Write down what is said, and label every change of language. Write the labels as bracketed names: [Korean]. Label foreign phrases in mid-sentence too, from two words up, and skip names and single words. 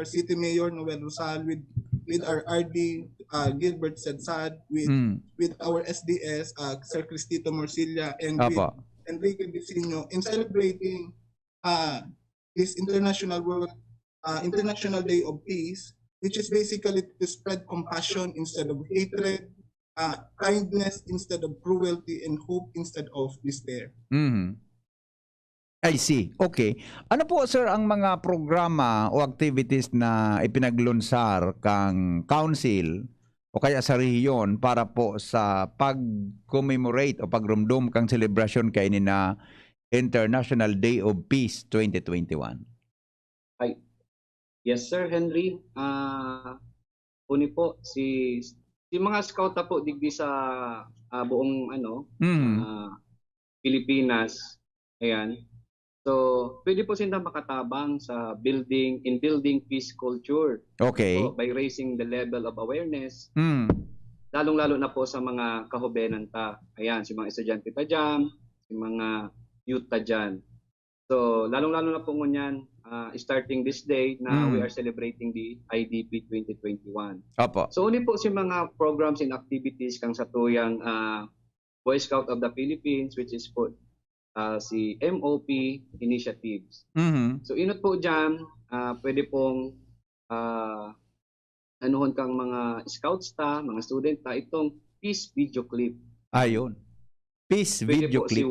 [English] city mayor Noel Rosal, with our RD Gilbert Sedsad, with our SDS Sir Cristito Morcilla, and with Enrique Vicino in celebrating this International Day of Peace, which is basically to spread compassion instead of hatred, kindness instead of cruelty, and hope instead of despair. I see. Okay. [Bikol] Ano po, sir, ang mga programa o activities na ipinaglunsar kang council o kaya sa rehiyon para po sa pag-commemorate o pagrumdum kang celebration kay ni na International Day of Peace 2021? [English] Yes, Sir Henry. [Bikol] Uni po si mga scout na po digdi sa buong Pilipinas. Ayan. So, pwede po sila makatabang sa [English] building peace culture. Okay. So, by raising the level of awareness. [Bikol] Lalong-lalo na po sa mga kahubenan ta. Ayan, si mga estudyante ta dyan, si mga youth ta dyan. So, lalong-lalo na po ngunyan, starting this day na [English] we are celebrating the IDP 2021. [Bikol] Opo. So, uli po si mga [English] programs and activities [Bikol] kang sa tuyang Boy Scout of the Philippines, which is po si MOP initiatives. So, inot po dyan, pwede pong anuhon kang mga scouts ta, mga student ta, itong [English] peace video clip. [Bikol] Ayun. Peace pwede video po clip.